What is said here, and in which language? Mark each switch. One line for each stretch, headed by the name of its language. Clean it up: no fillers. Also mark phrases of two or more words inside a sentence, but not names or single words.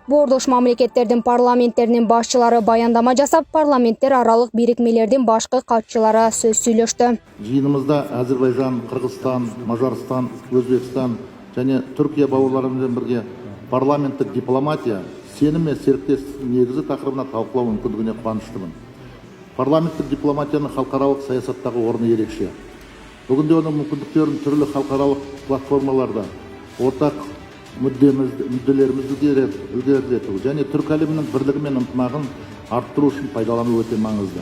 Kyrgyz: Боордош мамлекеттердин парламенттеринин башчылары баяндама жасап, парламенттер аралык бирикмелердин башкы катчылары сөз сүйлөштү.
Kazakh: Жыйыныбызда Азербайжан, Кыргызстан, Мажарстан, Өзбекстан және Түркия бауырлары менен бирге парламенттик дипломатия сенім мен серіктестіктің негізі тақырыбына талқылау мүмкіндігіне қуаныштымын. Парламенттік дипломатияның халықаралық саясаттағы орны ерекше. Бүгінде оның мүмкіндіктерін түрлі халықаралық платформаларда ортақ мүдделерімізді ілгерілету және түрк әлемінің бірлігі мен ынтымағын арттыру үшін пайдалану өте маңызды.